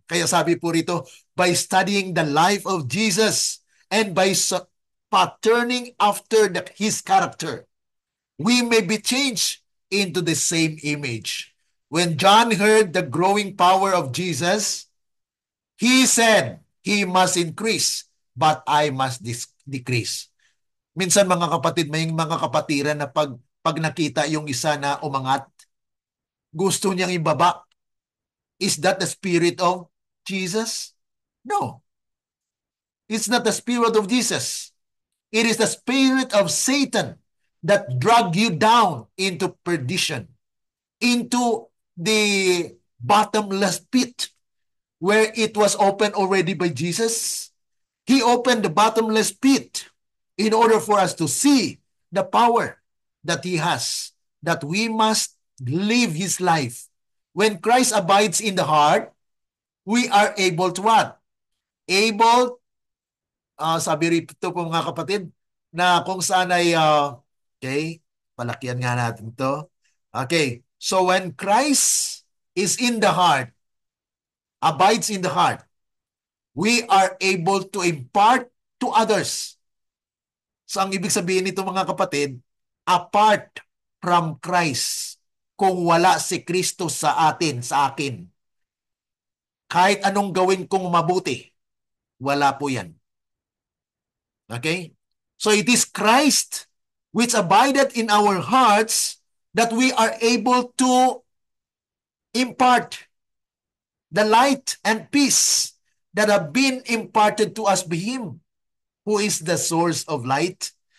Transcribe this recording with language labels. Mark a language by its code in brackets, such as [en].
[tl] Kaya sabi po rito, [en] by studying the life of Jesus and by patterning after His character, we may be changed into the same image. When John heard the growing power of Jesus, he said, He must increase, but I must decrease. [tl] Minsan, mga kapatid, may mga kapatiran na pag nakita yung isa na umangat, gusto niyang ibaba. [en] Is that the spirit of Jesus? No. It's not the spirit of Jesus. It is the spirit of Satan that drag you down into perdition, into the bottomless pit where it was opened already by Jesus. He opened the bottomless pit in order for us to see the power that He has, that we must live His life. When Christ abides in the heart, we are able to what? [tl] Able, sabi rito po mga kapatid, na kung saan ay, okay, palakyan nga natin to. [en] Okay, so when Christ is in the heart, abides in the heart, we are able to impart to others. [tl] So ang ibig sabihin nito, mga kapatid, [en] apart from Christ, [tl] kung wala si Kristo sa atin, sa akin, kahit anong gawin kong mabuti, wala po yan. [en] Okay? So it is Christ which abideth in our hearts that we are able to impart the light and peace that have been imparted to us by Him, who is the source of light.